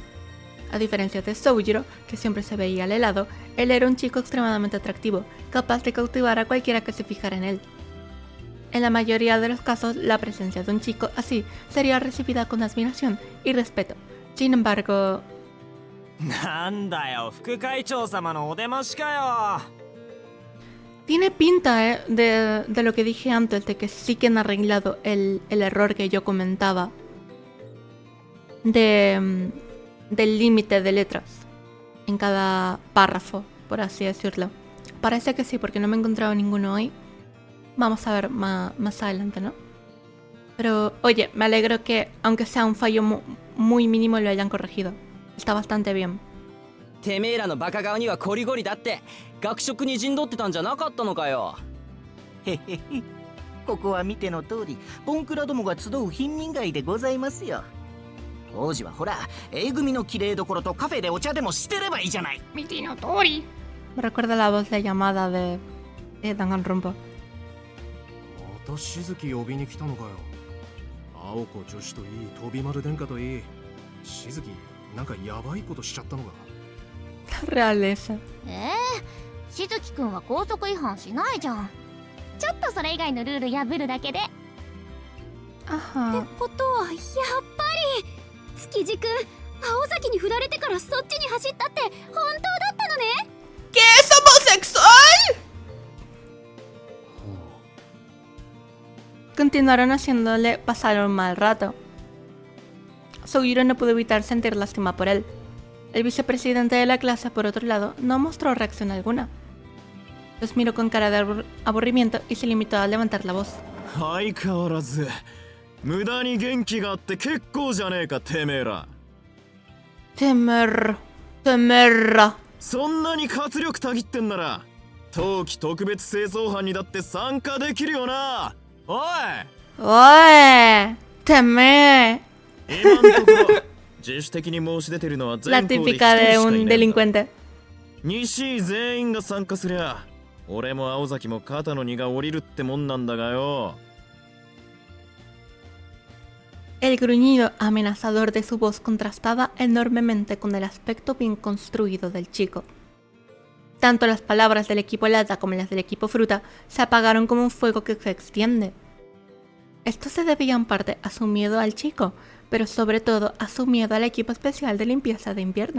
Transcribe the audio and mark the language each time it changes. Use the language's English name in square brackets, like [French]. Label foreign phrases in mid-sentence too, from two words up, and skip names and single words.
[Spanish] A diferencia de Soujiro, que siempre se veía al helado, él era un chico extremadamente atractivo, capaz de cautivar a cualquiera que se fijara en él. En la mayoría de los casos, la presencia de un chico así sería recibida con admiración y respeto. Sin embargo... [Japanese] なんだよ、副会長様のお出ましかよ。 [Spanish] Tiene pinta de lo que dije antes, de que sí que han arreglado el error que yo comentaba del límite de letras en cada párrafo, por así decirlo. Parece que sí, porque no me he encontrado ninguno hoy. Vamos a ver más adelante, ¿no? Pero, oye, me alegro que, aunque sea un fallo muy mínimo, lo hayan corregido. Está bastante bien. [Japanese] てめえらのバカ顔にはコリゴリだって。学食に陣取ってたんじゃなかったのかよ。へへへ。ここは見ての通りボンクラどもが集う貧民街でございますよ。王子はほら A 組の綺麗どころとカフェでお茶でもしてればいいじゃない。 [Spanish] Me recuerda la voz de llamada de Danganronpa. [Japanese] またしずき呼びに来たのかよ。青子女子といい飛び丸殿下といい、しずきなんかヤバいことしちゃったのか。 [Spanish] Realeza. [Japanese] しずきくんは校則違反しないじゃん。ちょっとそれ以外のルール破るだけで。 [Spanish] Ajá. [Japanese] ってことはやっぱり築地くん青崎に振られてからそっちに走ったって本当だったのね。 [Spanish] ¿Qué es homosexual? Continuaron haciéndole pasar un mal rato. Sugiro no pudo evitar sentir lástima por él. El vicepresidente de la clase, por otro lado, no mostró reacción alguna. Los miró con cara de aburrimiento y se limitó a levantar la voz. [Japanese] 相変わらず無駄に元気があって結構じゃねえかてめえら。 Temerra. そんなに活力たぎってんなら冬季特別清掃班にだって参加できるよな。おい [Spanish] ¡Oye! ¡Teme! [Japanese] 今のところ自主的に申し出てるのは [Spanish] La [Japanese] 全校で一人し [Spanish] típica [Japanese] か [Spanish] de [Japanese] い [Spanish] un [Japanese] ないんだ。 [Spanish] delincuente. [Japanese] 西井全員が参加すりゃ俺も青崎も肩の荷が下りるってもんなんだがよ。 [Spanish] El gruñido amenazador de su voz contrastaba enormemente con el aspecto bien construido del chico. Tanto las palabras del equipo Lata como las del equipo Fruta se apagaron como un fuego que se extiende. Esto se debía en parte a su miedo al chico, pero sobre todo a su miedo al equipo especial de limpieza de invierno.